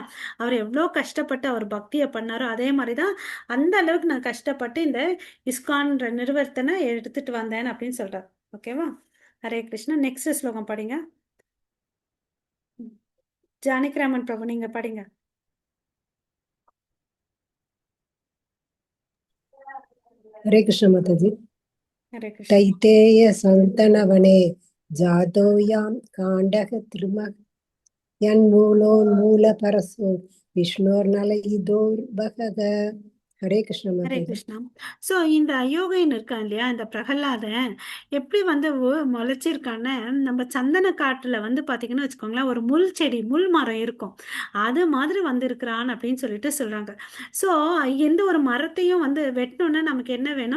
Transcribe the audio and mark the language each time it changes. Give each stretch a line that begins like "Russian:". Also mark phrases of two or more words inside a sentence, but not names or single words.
Tamil: அவர் எவ்வளோ கஷ்டப்பட்டு அவர் பக்தியை பண்ணாரோ அதே மாதிரிதான் அந்த அளவுக்கு நான் கஷ்டப்பட்டு இந்த இஸ்கான் நிறுவனத்தை எடுத்துட்டு வந்தேன் அப்படின்னு சொல்றார். ஓகேவா? ஹரே கிருஷ்ணா. நெக்ஸ்ட் ஸ்லோகம் படிங்க. ஜானகிராமன் பிரபு நீங்க படிங்க.
Hindi: हरे कृष्ण माताजी। हरे कृष्ण।
Sanskrit: तैतेय सन्तनवने जातोयां काण्डः त्रिमः यन्मूलोन्मूलपरसो विष्णोर्नलयिदोर्बहः।
Hindi: हरे कृष्ण
Tamil: ஹரே
Hindi: माताजी।
Tamil: கிருஷ்ணா. ஸோ இந்த அயோகைன்னு இருக்கான் இல்லையா, இந்த பிரகலாதன் எப்படி வந்து முளைச்சிருக்கான்னு, நம்ம சந்தன காட்டுல வந்து பாத்தீங்கன்னு வச்சுக்கோங்களேன், ஒரு முள் செடி முள் மரம் இருக்கும், அது மாதிரி வந்திருக்கிறான் அப்படின்னு சொல்லிட்டு சொல்றாங்க. ஸோ எந்த ஒரு மரத்தையும் வந்து வெட்டணும்னா நமக்கு என்ன வேணும்?